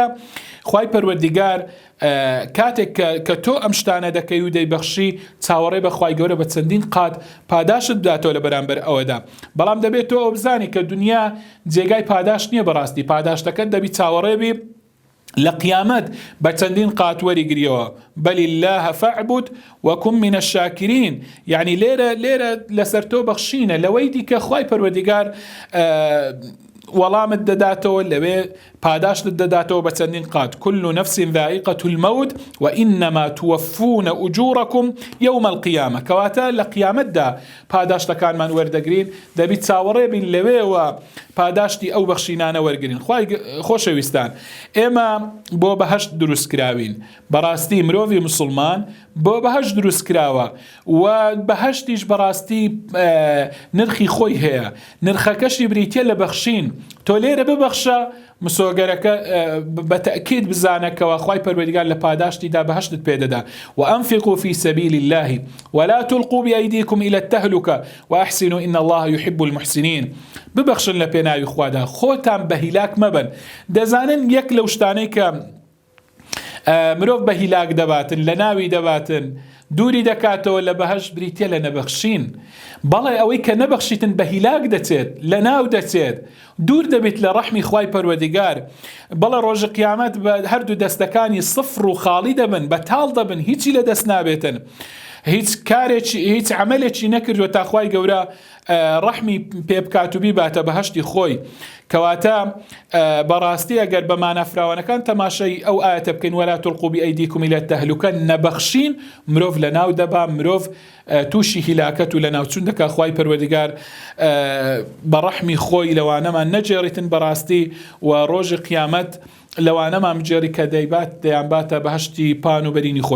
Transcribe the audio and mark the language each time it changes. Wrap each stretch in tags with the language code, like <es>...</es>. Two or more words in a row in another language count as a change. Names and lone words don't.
<ckb>خوای پەروەردیگار کاتێک کە تۆ ئەم شتانە دەکەی و دەیبەخشی چاوەڕێ بە خوای گەورە بە چەندین قات پاداشت بداتەوە لە بەرامبەر ئەوەدا. بەڵام دەبێت تۆ ئەو بزانی کە دنیا جێگای پاداش نییە، بەڕاستی پاداشتەکەت دەبی چاوەڕێبی لە قیامەت بە چەندین قات وەریگریەوە.</ckb> <ar>بەل الله فاعبد وكن من الشاكرين.</ar> <ckb>يعني لێرە لەسەر تۆ بەخشینە لەوەی دیکە خوای پەروەردیگار وەڵامت دەداتەوە، لەوێ پاداشت دەداتەوە بە چەندین قات.</ckb> <ar>كل نفس ذائقة الموت وإنما توفون أجوركم يوم القيامة.</ar> <ckb>کەواتە لە قیامەتدا پاداشتەکانمان وەردەگرین، دەبی چاوەڕێ بین لەوێەوە پاداشتی ئەو بەخشینانە وەرگرین. خۆشەویستان، ئێمە بۆ بەهەشت دروست کراوین. بەڕاستی مرۆڤی مسلمان بۆ بەهەشت دروست کراوە و بەهەشتیش بەڕاستی نرخی خۆی هەیە، نرخەکەشی بریتە لە بەخشین. تۆ لێرە ببەخشە، مسۆگەرەکە بەتەکید بزانەکەوە خوای پەروەردیگار لە پاداشتیدا بەهەشتت پێدەدا.</ckb> <ar>وأنفقوا في سبيل الله ولا تلقوا بأيديكم إلى التهلكة وأحسنوا إن الله يحب المحسنين.</ar> <ckb>ببەخشن لە پێناوی خوادا، خۆتان بە هیلاک مەبن. دەزانن یەک لەو شتانەی کە مرۆڤ بە هیلاک دەباتن، لە ناوی دەباتن، دووری دەکاتەوە لە بەهەشت بریتە لە نەبەخشین. بەڵێ ئەوەی کە نەبەخشیتن بە هیلاک دەچێت، لە ناو دەچێت، دوور دەبێت لە ڕەحمی خوای پەروەردیگار. بەڵێ ڕۆژی قیامەت بە هەردوو دەستەکانی سفر و خاڵی دەبن، بەتاڵ دەبن، هیچی لە دەست نابێتن، هیچ کارێکی هیچ عملێکی نەکردووە تا خوای گەورە ڕەحمی پێ بکات و بیباتە بەهەشتی خۆی. کەواتە بەڕاستی ئەگەر بە مانەفراوانەکان تەماشای ئەو ئاەتە بکەین</ckb> <ar>وەلا تلقوا بأيديكم إلى التهلكة،</ar> <ckb>نەبەخشین مرۆڤ لە ناو دەبا، مرۆڤ تووشی هیلاکەت و لە ناوچوون دەکا. خوای پەروەردیگار بە ڕەحمی خۆی لەوانەمان نەجێڕیتن بەڕاستی و ڕۆژی قیامەت لەوانەمان بجێڕی کە دەیانباتە بەهەشتی پان و بەرینی خۆی.</ckb>